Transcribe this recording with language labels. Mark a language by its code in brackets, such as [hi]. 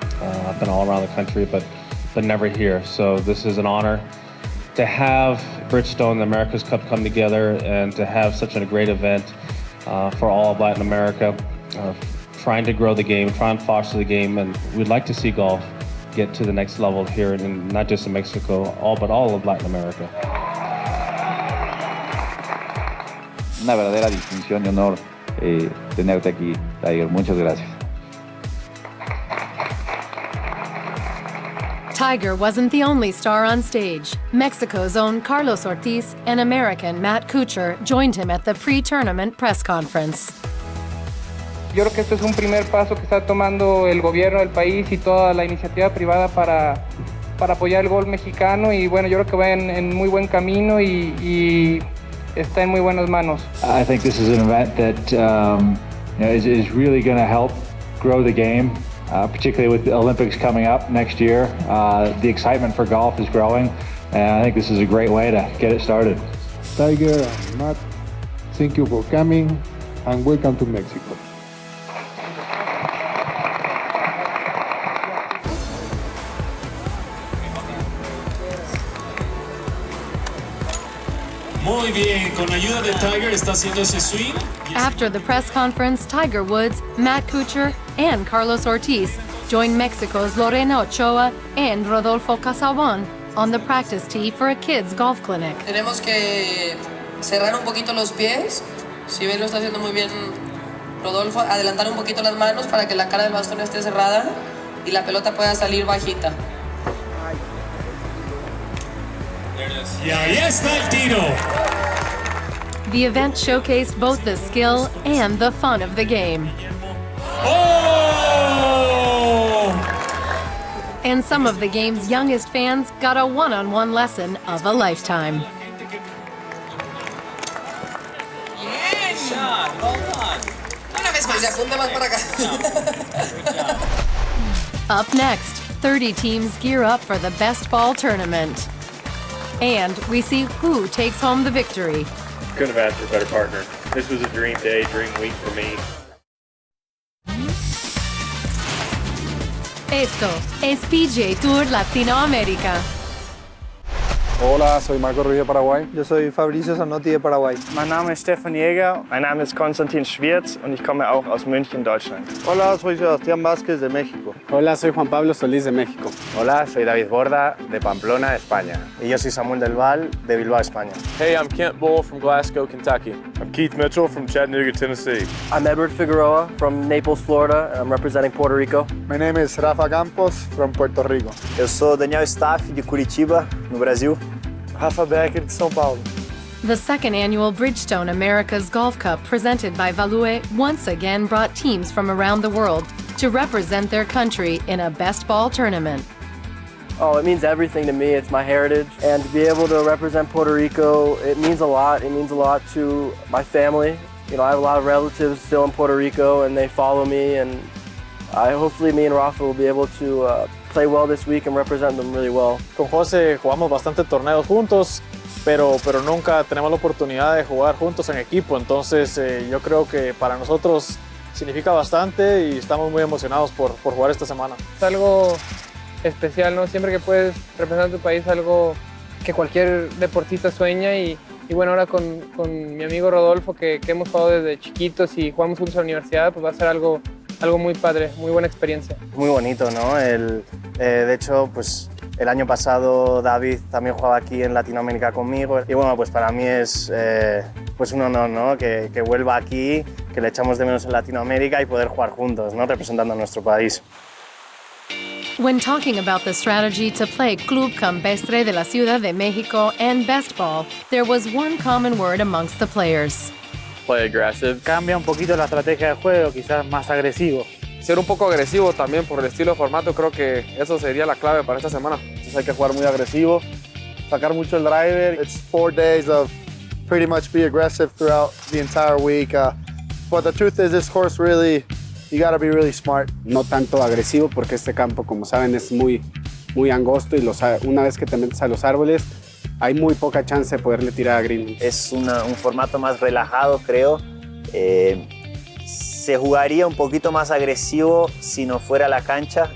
[en] I've been all around the country, but never here. So this is an honor to have Bridgestone, the America's Cup, come together and to have such a great event for all of Latin America, trying to grow the game, trying to foster the game, and we'd like to see golf get to the next level here, in not just in Mexico, but all of Latin America. [es] Una verdadera distinción y honor tenerte aquí, Tiger. Muchas gracias. [en] Tiger wasn't the only star on stage. Mexico's own Carlos Ortiz and American Matt Kuchar joined him at the pre-tournament press conference. [es] Yo creo que este es un primer paso que está tomando el gobierno del país y toda la iniciativa privada para apoyar el golf mexicano, y bueno, yo creo que va en muy buen camino y está en muy buenas manos. [en] I think this is an event that is really going to help grow the game. Particularly with the Olympics coming up next year. The excitement for golf is growing, and I think this is a great way to get it started. Tiger and Matt, thank you for coming, and welcome to Mexico. [es] Muy bien, con ayuda de Tiger está haciendo ese swing. [en] After the press conference, Tiger Woods, Matt Kuchar, and Carlos Ortiz joined Mexico's Lorena Ochoa and Rodolfo Casaubon on the practice tee for a kids' golf clinic. [es] Tenemos que cerrar un poquito los pies. Si ven, lo está haciendo muy bien Rodolfo. Adelantar un poquito las manos para que la cara del bastón esté cerrada y la pelota pueda salir bajita. Y ahí está el tiro. [en] The event showcased both the skill and the fun of the game. Oh! And some of the game's youngest fans got a one-on-one lesson of a lifetime. [es] Bien. [en] Shot. Well done. [es] Una vez más. Se apunta más para acá. [en] Up next, 30 teams gear up for the best ball tournament. And we see who takes home the victory. Couldn't have asked for a better partner. This was a dream day, dream week for me. [es] Esto es PGA Tour Latinoamérica. Hola, soy Marco Ruiz de Paraguay. Yo soy Fabricio Zanotti de Paraguay. [de] Mein Name ist Stefan Jäger. Mein Name ist Konstantin Schwirz und ich komme auch aus München, Deutschland. [es] Hola, soy Sebastián Vázquez de México. Hola, soy Juan Pablo Solís de México. Hola, soy David Borda de Pamplona, España. Y yo soy Samuel del Val de Bilbao, España. [en] Hey, I'm Kent Bull from Glasgow, Kentucky. I'm Keith Mitchell from Chattanooga, Tennessee. I'm Edward Figueroa from Naples, Florida, and I'm representing Puerto Rico. My name is Rafa Campos from Puerto Rico. [pt] Eu sou Daniel Staff de Curitiba, no Brasil. Rafa Becker de São Paulo. [en] The second annual Bridgestone Americas Golf Cup, presented by Value, once again brought teams from around the world to represent their country in a best ball tournament. Oh, it means everything to me. It's my heritage. And to be able to represent Puerto Rico, it means a lot. It means a lot to my family. You know, I have a lot of relatives still in Puerto Rico, and they follow me, and hopefully me and Rafa will be able to play well this week and represent them really well. [es] Con José jugamos bastante torneos juntos. pero nunca tenemos la oportunidad de jugar juntos en equipo. Entonces yo creo que para nosotros significa bastante y estamos muy emocionados por jugar esta semana. Es algo especial, ¿no? Siempre que puedes representar a tu país, algo que cualquier deportista sueña y bueno, ahora con mi amigo Rodolfo, que hemos jugado desde chiquitos y jugamos juntos a la universidad, pues va a ser algo muy padre, muy buena experiencia. Muy bonito, ¿no? De hecho, pues el año pasado David también jugaba aquí en Latinoamérica conmigo y bueno, pues para mí es pues un honor, ¿no? Que vuelva aquí, que le echamos de menos en Latinoamérica y poder jugar juntos, ¿no? Representando a nuestro país. [en] When talking about the strategy to play Club Campestre de la Ciudad de México and best ball, there was one common word amongst the players. Play aggressive. [es] Cambia un poquito la estrategia de juego, quizás más agresivo. Ser un poco agresivo también por el estilo de formato, creo que eso sería la clave para esta semana. Entonces hay que jugar muy agresivo, sacar mucho el driver. [en] It's 4 days of pretty much be aggressive throughout the entire week. But the truth is, this course really, you got to be really smart. [es] No tanto agresivo porque este campo, como saben, es muy angosto y una vez que te metes a los árboles, hay muy poca chance de poderle tirar a green. Es un formato más relajado, creo. Se jugaría un poquito más agresivo si no fuera la cancha.